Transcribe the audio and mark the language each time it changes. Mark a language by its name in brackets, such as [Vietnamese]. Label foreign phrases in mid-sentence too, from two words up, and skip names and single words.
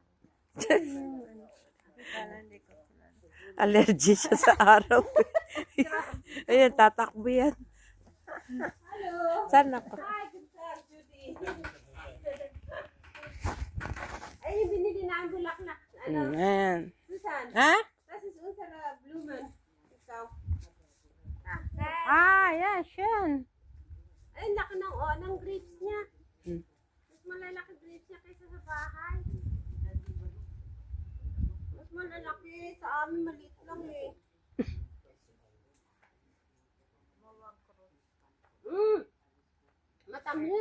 [Filipino] Allergy siya sa araw. Ayan, tatakbo yan. Saan ako? Ay, yung binili na ang bulaklak. Ano? Ayan. Susan. Ha? [German] Das ist unsere Blumen. [Filipino] Ikaw. Yes, yan. Ay, laki ng grapes niya. Hmm. Mas malalaki grapes niya kaysa sa bahay. Mas malalaki. Sa amin, maliit lang eh. Matamis.